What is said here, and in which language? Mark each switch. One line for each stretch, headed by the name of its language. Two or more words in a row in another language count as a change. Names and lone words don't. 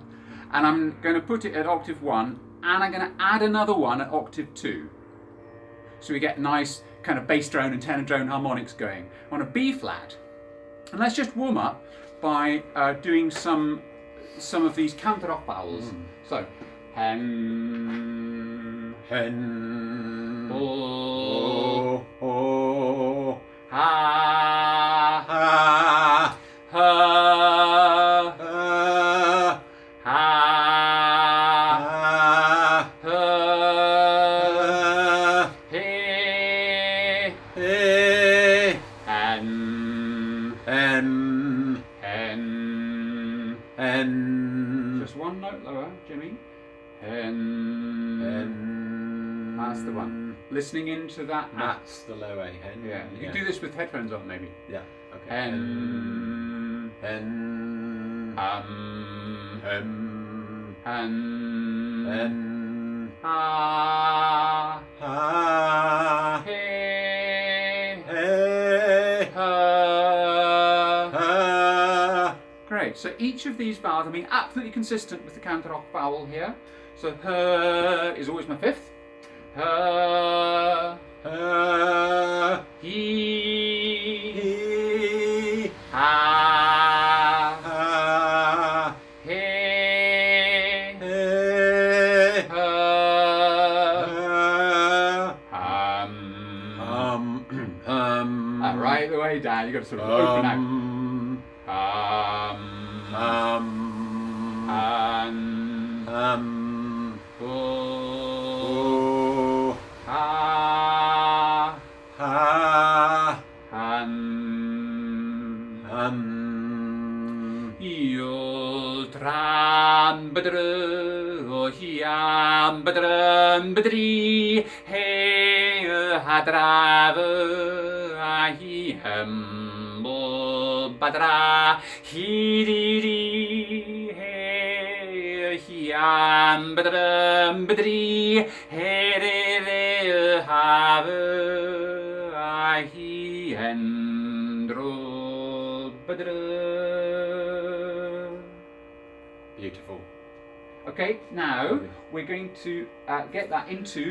English: And I'm going to put it at octave 1, and I'm going to add another one at octave 2. So we get nice kind of bass drone and tenor drone harmonics going on a B flat. And let's just warm up by doing some of these counter-off vowels. So, hen, Hen, ho, ho, ha, ha, ha, ha, ha, ha, ha, he, he, hen, hen, hen. hen, Just one note lower, Jimmy. Hen. hen. That's the one. Listening into that. That's the low A. Hen. Yeah. You can do this with headphones on, maybe. Yeah. Okay. Hen. Hen. Hem. Hem. Hen. Hen. Ha. Ha. He. Hey. Ha. Ha. Great. So each of these vowels are being absolutely consistent with the counter-off vowel here. So her is always my fifth. Her. Ha. He. He. Ha. Ha. He. Hey. Her. Ha. Hum. Right the way down. You got to sort of open out. Han. Ho. Ha. Ha. Han. Ùrlar bedru hiam bedrun bedri he hadrave ahihem badra hidiri he hiam bedrun bedri he re have ahiendro bedru. Beautiful. Okay, now we're going to get that into,